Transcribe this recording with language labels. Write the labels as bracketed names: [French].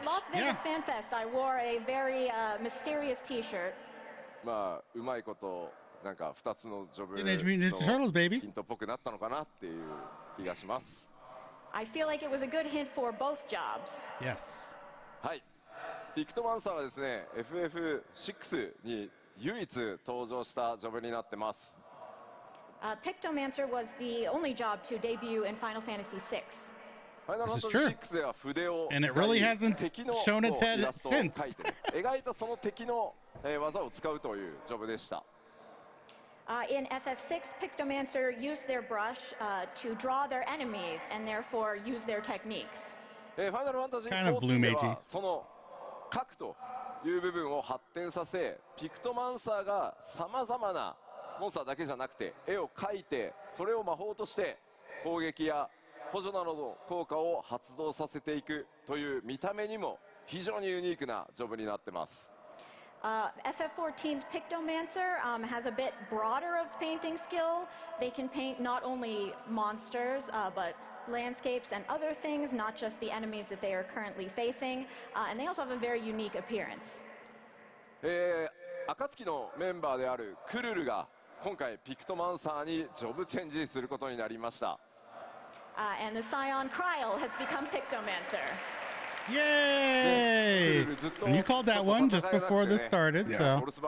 [English] At Las Vegas FanFest, I wore a very mysterious T-shirt. [Japanese] まあうまいことなんか2つのジョブの [English] Turtles, baby. [Japanese] ヒントっぽくなったのかなっていう気がします。 [English] I feel like it was a good hint for both jobs. Yes. [Japanese] はい。ピクトマンサーはですね、FF6 に唯一登場したジョブになってます。 [English] Pictomancer was the only job to debut in Final Fantasy VI. This is true. And it really hasn't shown its head since. [Japanese] 描いたその敵の技を使うというジョブでした。 [English] In FF6, Pictomancer used their brush to draw their enemies and therefore use their techniques. [Japanese] ファイナルファンタジー14ではその描くという部分を発展させ、ピクトマンサーがさまざまなモンスターだけじゃなくて絵を描いてそれを魔法として攻撃や補助などの効果を発動させていくという見た目にも非常にユニークなジョブになってます。 [English] FF14's Pictomancer has a bit broader of painting skill. They can paint not only monsters but landscapes and other things, not just the enemies that they are currently facing. And they also have a very unique appearance. [Japanese] 暁のメンバーであるクルルが今回ピクトマンサーにジョブチェンジすることになりました。 [English] And the Scion Kryl has become Pictomancer. Yay! And you called that one just before this started, so.